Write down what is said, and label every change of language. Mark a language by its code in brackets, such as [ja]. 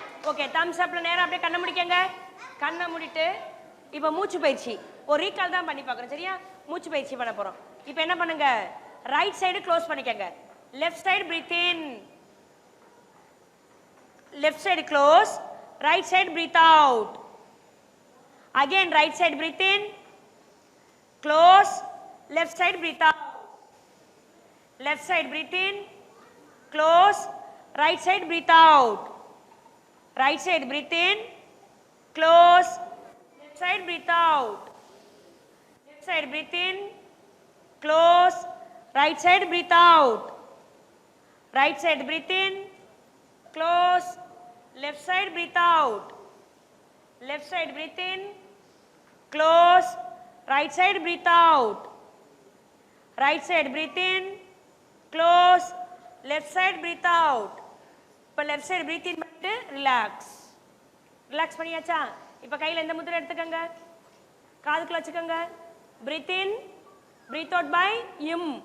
[ta] Okay, Thums அப்ல நேரா அப்படியே கண்ணை முடிக்கங்க, கண்ணை மூடிட்டு இப்போ மூச்சு பயிற்சி ஒரு ரீகால் தான் பண்ணி பார்க்குறோம், சரியா? மூச்சு பயிற்சி பண்ண போகிறோம். இப்போ என்ன பண்ணுங்க, [en] Right side close பண்ணிக்கங்க, left side breathe in, left side close, right side breathe out. Again, right side breathe in, close, left side breathe out. Left side breathe in, close, right side breathe out. Right side breathe in, close, left side breathe out. Left side breathe in, close, right side breathe out. Right side breathe in, close, left side breathe out. Left side breathe in, close, right side breathe out. Right side breathe in, close, left side breathe out. இப்போ left side breathe in பண்ணிட்டு relax. [ta] Relax பண்ணியாச்சா? இப்போ கையில் எந்த முத்திரை எடுத்துக்கங்க, காதுக்குள்ள வச்சுக்கோங்க. [en] breathe in, breathe out by im.